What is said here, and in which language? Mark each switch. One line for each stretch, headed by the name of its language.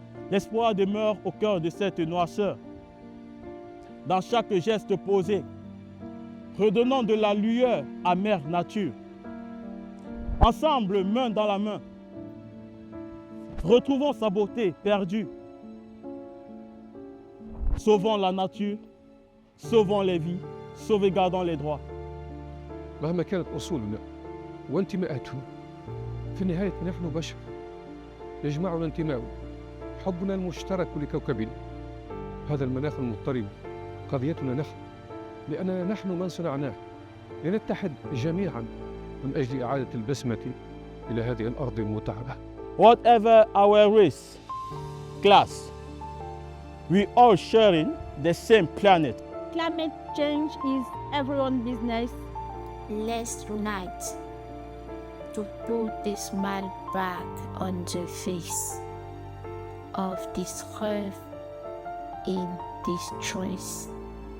French: L'espoir demeure au cœur de cette noirceur. Dans chaque geste posé, redonnons de la lueur à Mère Nature. Ensemble, main dans la main, retrouvons sa beauté perdue. Sauvons la nature, sauvons les vies, sauvegardons les droits.
Arabic: مهما كانت أصولنا وانتماءاتنا في النهاية نحن بشر يجمعنا انتماء حبنا المشترك لكوكبنا. هذا المناخ المضطرب قضيتنا نحن لأننا نحن من صنعناه. لنتحد جميعا من أجل إعادة البسمة إلى هذه الأرض المتعبة.
English: Whatever our race, class, we all sharing the same planet. Climate change is everyone's business. Let's unite to put this smile back on the face of this earth in distress.